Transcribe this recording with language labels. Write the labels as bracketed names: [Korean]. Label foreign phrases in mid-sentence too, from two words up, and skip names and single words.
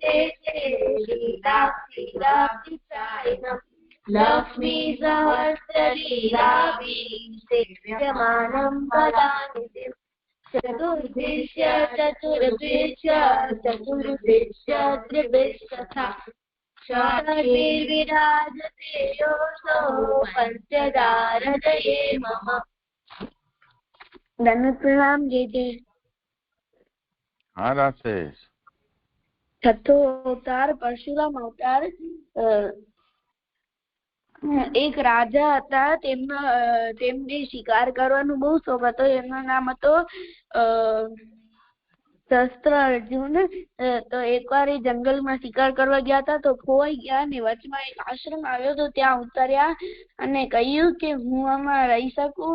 [Sanskrit] श्रीरात्रिरात्रिचारिणम् लक्ष्मी सहस्रलीलाभिसेव्यमानं पदानिधिम् चतुर्भिश्च त्रिभिश्चतथा षड्भिर्विराजते योऽसौ पञ्चदारदये मम। [Hindi] धन्यवाद प्रणाम जय जय। हाँ राजेश। छठो अवतार परशुराम अवतार। [Gujarati] એક રાજા હતા, તેમને શિકાર કરવાનો બહુ શોખ હતો. એમનું નામ હતો શસ્ત્ર અર્જુન. તો એકવાર એ જંગલમાં શિકાર કરવા ગયા હતા, તો ખોવાઈ ગયા ને વચમાં એક આશ્રમ આવ્યો તો ત્યાં ઉતર્યા અને કહ્યું કે હું આમાં રહી શકું.